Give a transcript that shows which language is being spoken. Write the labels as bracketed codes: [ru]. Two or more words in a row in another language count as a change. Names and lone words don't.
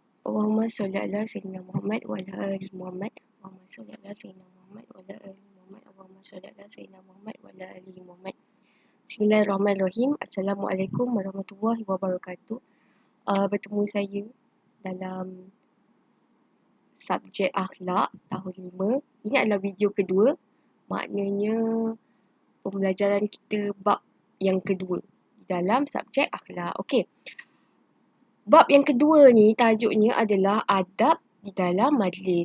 [ar] اللهم صل على سيدنا محمد وعلى آل محمد. اللهم صل على سيدنا محمد وعلى آل محمد. اللهم صل على سيدنا محمد وعلى آل محمد. بسم الله الرحمن الرحيم. السلام عليكم ورحمة الله وبركاته. [ms] Bertemu saya dalam subjek akhlak tahun 5. Ini adalah video kedua. Maknanya pembelajaran kita bab yang kedua dalam subjek akhlak. Okey. Bab yang kedua ni tajuknya adalah adab di dalam majlis.